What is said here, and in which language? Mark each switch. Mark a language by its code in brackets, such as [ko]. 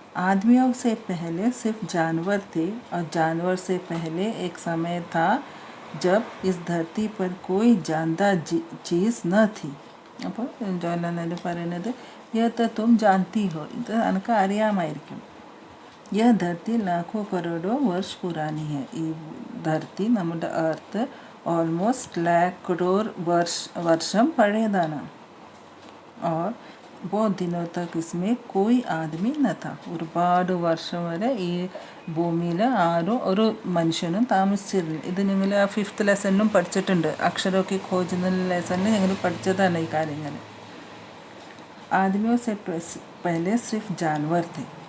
[hi] आदमियों से पहले सिर्फ जानवर थे और जानवर से पहले एक समय था जब इस धरती पर कोई जानदार चीज़ न थी [ml] അപ്പോൾ ജവഹർലാൽ നെഹ്റു പറയുന്നത് [hi] यह तो तुम जानती हो [ml] ഇത് എനിക്ക് അറിയാമായിരിക്കും [hi] यह धरती लाखों करोड़ों वर्ष पुरानी है [ml] ഈ ധരത്തി നമ്മുടെ എർത്ത് ഓൾമോസ്റ്റ് [hi] लाख करोड़ [ml] വർഷം പഴയതാണ് [hi] और बहुत दिनों तक इसमें कोई आदमी न था. [ml] ഒരുപാട് വർഷം വരെ ഈ ഭൂമിയിൽ ആരും ഒരു മനുഷ്യനും താമസിച്ചിരുന്നില്ല. ഇത് നിങ്ങൾ ആ 5th ലെസണിലും പഠിച്ചിട്ടുണ്ട്. അക്ഷരമൊക്കെ ഖോജ് ലെസണിൽ ഞങ്ങൾ പഠിച്ചതാണ് ഈ കാര്യങ്ങൾ. [hi] ആദ്മിयों से पहले सिर्फ जानवर थे.